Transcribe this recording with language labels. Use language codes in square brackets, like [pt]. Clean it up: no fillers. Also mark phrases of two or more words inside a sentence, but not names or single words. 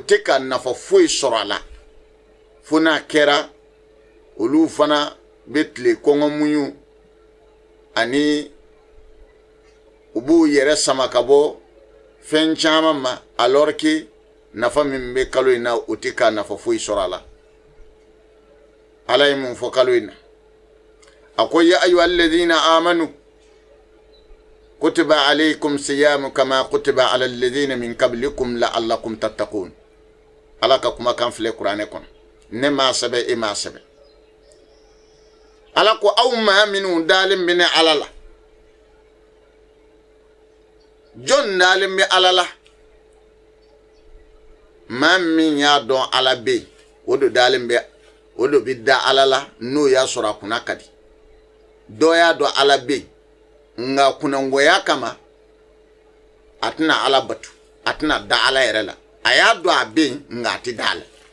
[bm] tɛ ka nafa foyi sɔrɔ a la fo n'a kɛra olu fana bɛ tile kɔngɔmuɲu ani u b'u yɛrɛ sama ka bɔ fɛn caman ma [fr] alors que [bm] nafa min bɛ kalo in na o tɛ ka nafa foyi sɔrɔ a la ala ye mun fɔ kalo in na a ko [ar] يا أيها الذين آمنوا كتب عليكم الصيام كما كتب على الذين من قبلكم لعلكم تتقون [bm] ala ka kuma kan filɛ kuranɛ kɔnɔ ne m'a sɛbɛn e m'a sɛbɛn ala ko aw maa minnu dalen bɛ ne ala la jɔn dalen bɛ ala la maa min y'a dɔn ala bɛ yen o de bɛ da ala la n'o y'a sɔrɔ a kunna ka di dɔ y'a dɔn ala bɛ yen nka kunnangoya kama a tɛna ala batu a tɛna da ala yɛrɛ la a y'a dɔn a bɛ yen nka a tɛ da ala